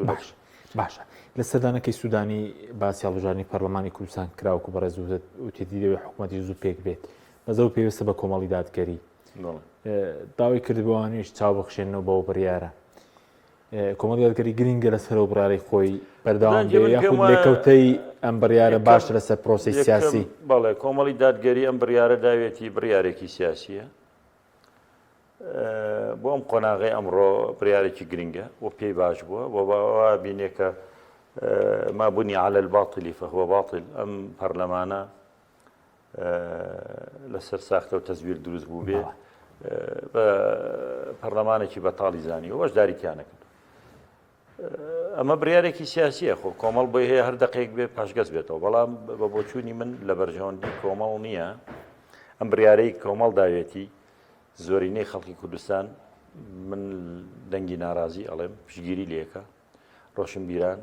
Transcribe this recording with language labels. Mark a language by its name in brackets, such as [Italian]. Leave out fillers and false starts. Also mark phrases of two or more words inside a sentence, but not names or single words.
[Central Kurdish] باشە لە سەردانەکەی سوودانی باسی هەڵبژاردننی پەرلەمانی کوردستان کراوەکو بەڕێز وتێتی دەوێت حکوومەتی زوو پێک بێت بەزەو پێویستە بە کۆمەڵی دادگەری داوای کردبووانیش چاو بخشێنەوە بەوە بڕیارە کۆمەڵی دادگەری گرنگە لەسەر و بڕارەی خۆی بەردەوام بێ یاخود لێکەوتەی ئەم بڕیارە باش لەسەر پرۆسی سیاسی بەڵێ کۆمەڵی دادگەری ئەم بڕیارە داوێتی بڕیارێکی سیاسیە بۆ ئەم قۆناغی ئەمڕۆ بڕیارێکی گرنگە و پێی باش بووە بۆ باوە بینێکە [Arabic] ما بني على الباطل فهو باطل [Central Kurdish] ئەم پەرلەمانە لەسەر ساختە و تەزویر دروست بوو بێ بە پەرلەمانێکی بەتاڵی زانی و بەشداریتیانە کرد ئەمە بڕیارێکی سیاسیە خۆ کۆمەڵ بۆی هەیە هەر دقەیەک بێ پاشگەز بێتەوە بەڵام بە بۆچوونی من لە بەرژەوەندی کۆمەڵ نییە ئەم بڕیارەی کۆمەڵ داوێتی زۆرینەی خەڵکی کوردستان من دەنگی ناڕازی ئەڵێم پشگیری لێکە ڕۆشنبیران